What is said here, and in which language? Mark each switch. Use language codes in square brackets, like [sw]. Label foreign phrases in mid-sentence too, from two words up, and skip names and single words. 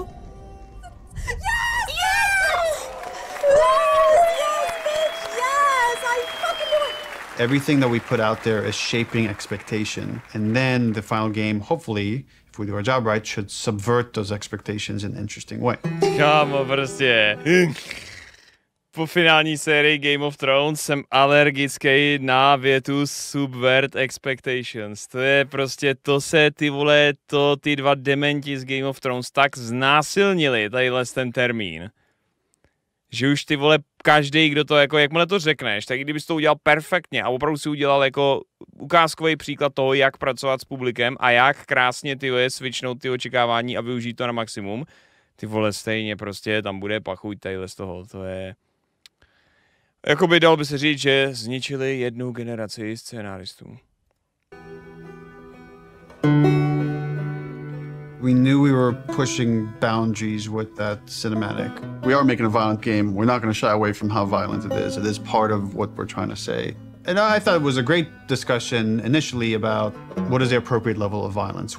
[en] Yes! Yes! Yes, bitch! Yes! I fucking knew it! Everything that we put out there is shaping expectation. And then the final game, hopefully, if we do our job right, should subvert those expectations in an interesting way. [cs] Kámo, prostě. Po finální sérii Game of Thrones jsem alergický na větu [en] subvert expectations. [cs] To je prostě, to se ty vole, ty dva dementi z Game of Thrones tak znásilnili, tadyhle ten termín. Že už ty vole, každý, kdo to jako, jakmile to řekneš, tak i kdybys to udělal perfektně a opravdu si udělal jako ukázkový příklad toho, jak pracovat s publikem a jak krásně ty vole switchnout ty očekávání a využít to na maximum, ty vole stejně prostě tam bude pachuť tadyhle z toho, to je... Jakoby dalo by se říct, že zničili jednu generaci scénáristů. [en] We knew we were pushing boundaries with that cinematic. We are making a violent game. We're not going to shy away from how violent it is. It is part of what we're trying to say. And I thought it was a great discussion initially about what is the appropriate level of violence.